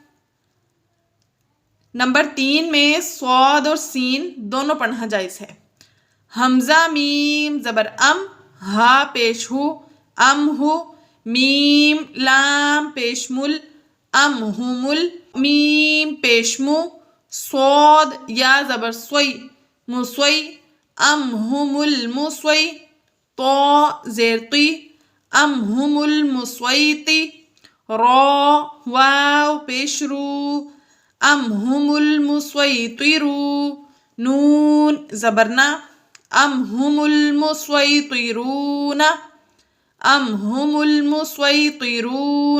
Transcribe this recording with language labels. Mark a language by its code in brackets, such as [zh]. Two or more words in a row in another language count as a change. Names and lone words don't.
[ur] نمبر 3 میں صاد اور سین دونوں پڑھنا جائز ہے۔ حمزہ میم زبر ام، ہا پیش ہو، ام ہو، میم لام پیش مل، ام ہو مل، میم پیش مو، صاد یا زبر سوئی، مسوئی، ام ہم المسوئی، تو زیر تی، ام ہم المسویتی، را واو پیش رو، ام ہم المسویطرو، نون زبرنا، ام ہم المسویطرون، ام ہم المسویطرون۔